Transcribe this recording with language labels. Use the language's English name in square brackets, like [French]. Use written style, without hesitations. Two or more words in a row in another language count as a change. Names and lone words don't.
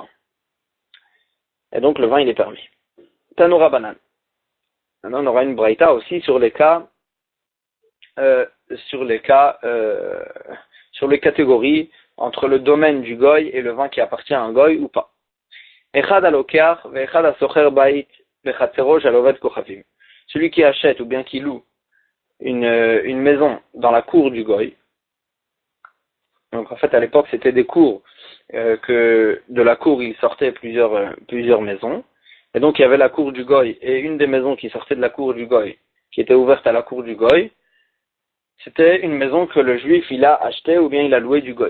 [French] Et donc, le vin, il est permis. [Hebrew] תנו רבנן. [French] Maintenant, on aura une braïta aussi sur les catégories entre le domaine du goy et le vin qui appartient à un goy ou pas. [Hebrew] אחד הלוקח ואחד השוכר בית בחצרו של עובד כוכבים. [French] Celui qui achète ou bien qui loue une maison dans la cour du goy. Donc en fait à l'époque c'était des cours que de la cour il sortait plusieurs maisons. Et donc il y avait la cour du goy et une des maisons qui sortait de la cour du goy, qui était ouverte à la cour du goy, c'était une maison que le juif il a achetée ou bien il a louée du goy.